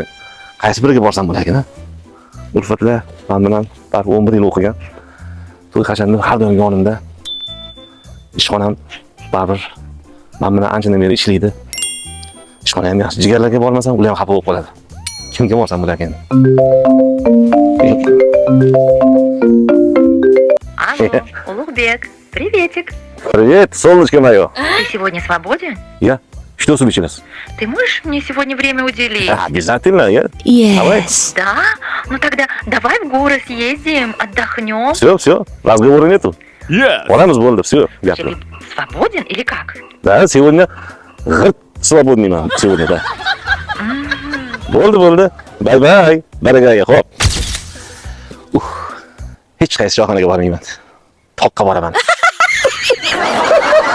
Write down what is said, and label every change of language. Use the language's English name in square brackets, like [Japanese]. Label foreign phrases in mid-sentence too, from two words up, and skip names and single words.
[Uzbek] Qaysi biriga borsam bo'larkan-a? Ulfatlar, men bilan baribir 11 yil o'qigan. To'y qachondir har doim yonimda. Ishxonam baribir men bilan anchadan beri ishlaydi. Ishxona ham yaxshi. Jigarlarga bormasam, ular ham xafa bo'lib qoladi. Kimga borsam bo'larkan? [Russian] Алло, Улугбек, приветик. Привет, солнышко мое. Ты сегодня свободен? Я? Что случилось? Ты можешь мне сегодня время уделить? Обязательно, я. Давай. Да? Ну тогда давай в горы съездим, отдохнем. Все, разговора нету. [Uzbek] Boramiz bo'ldi, все, gapir. [Russian] Свободен или как? Да, сегодня свободный man, сегодня, да. [Uzbek] Bo'ldi. Bye. Barakaga, xo'p. Hech qaysi choyxonaga bormayman. Toqqa boraman.